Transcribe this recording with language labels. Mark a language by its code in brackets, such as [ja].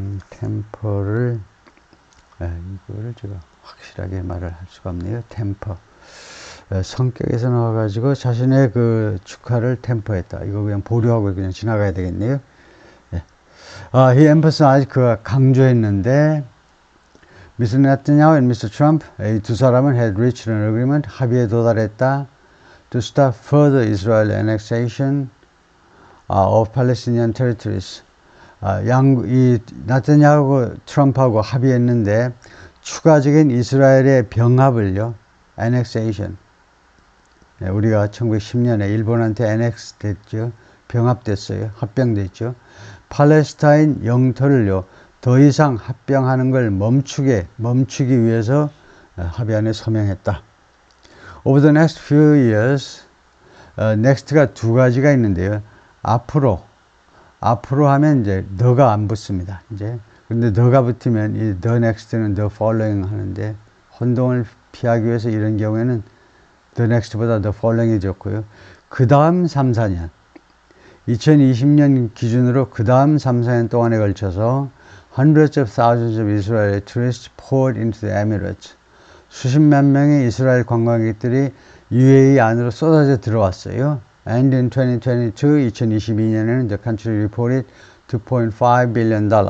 [ko] 템퍼를, 이거를 제가 확실하게 말을 할 수가 없네요. 템퍼. 성격에서 나와가지고 자신의 그 축하를 템퍼했다. 이거 그냥 보류하고 그냥 지나가야 되겠네요. [en] he emphasized, [ko] 그가 강조했는데, [en] Mr. Netanyahu and Mr. [ko] Trump, 이 두 사람은 [en] had reached an agreement, [ko] 합의에 도달했다. [en] To stop further Israel annexation of Palestinian territories. [ko] 이 나타냐하고 트럼프하고 합의했는데 추가적인 이스라엘의 병합을요, annexation. 우리가 1910년에 일본한테 annex 됐죠. 병합됐어요. 합병됐죠. 팔레스타인 영토를요, 더 이상 합병하는 걸 멈추기 위해서 합의안에 서명했다. [en] Over the next few years, [ko] next가 두 가지가 있는데요. 앞으로 하면 이제 the가 안 붙습니다. 이제 근데 the가 붙으면 이 the next는 the following 하는데 혼동을 피하기 위해서 이런 경우에는 the next보다 the following이 좋고요. 그 다음 3, 4년 2020년 기준으로 그 다음 3, 4년 동안에 걸쳐서 [en] hundreds of thousands of Israeli tourists poured into the Emirates. [ko] 수십만 명의 이스라엘 관광객들이 UAE 안으로 쏟아져 들어왔어요. [en] And in [ko] 2022년에는 [en] the country reported $2.5 billion.